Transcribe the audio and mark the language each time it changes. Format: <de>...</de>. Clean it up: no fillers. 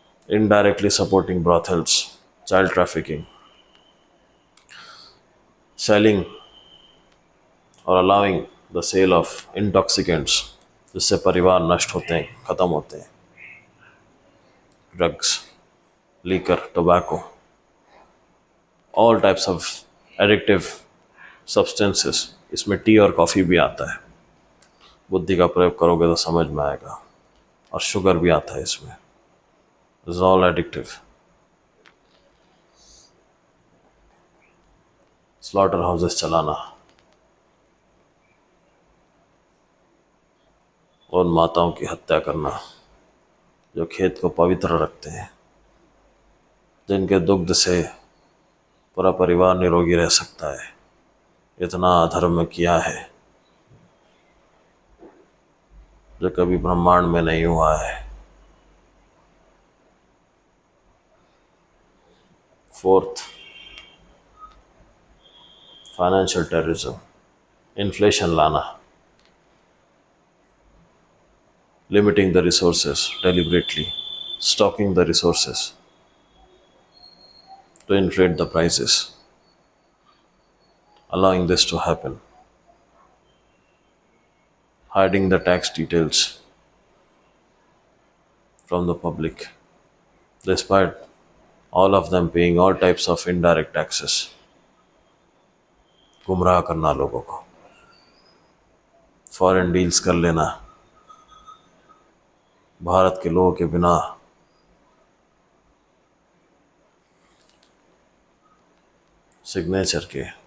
<en>indirectly supporting brothels, child trafficking, selling और allowing the sale of intoxicants,</en> <hi>जिससे परिवार नष्ट होते हैं,</hi> <en>ख़त्म होते हैं. Drugs, liquor, tobacco, all types of addictive substances.</en> <hi>इसमें टी और कॉफ़ी भी आता है. बुद्धि का प्रयोग करोगे तो समझ में आएगा. और शुगर भी आता है इसमें.</hi> <en>It's all addictive.</en> <hi>Slaughter houses चलाना, उन माताओं की हत्या करना जो खेत को पवित्र रखते हैं, जिनके दुग्ध से पूरा परिवार निरोगी रह सकता है. इतना अधर्म किया है जो कभी ब्रह्मांड में नहीं हुआ है.</hi> <en>4th, financial terrorism, inflation लाना, limiting the resources deliberately, stocking the resources to inflate the prices, allowing this to happen, hiding the tax details from the public, despite all of them paying all types of indirect taxes.</en> <hi>गुमराह करना लोगों को, foreign deals कर लेना, भारत के लोगों के बिना सिग्नेचर के.</hi>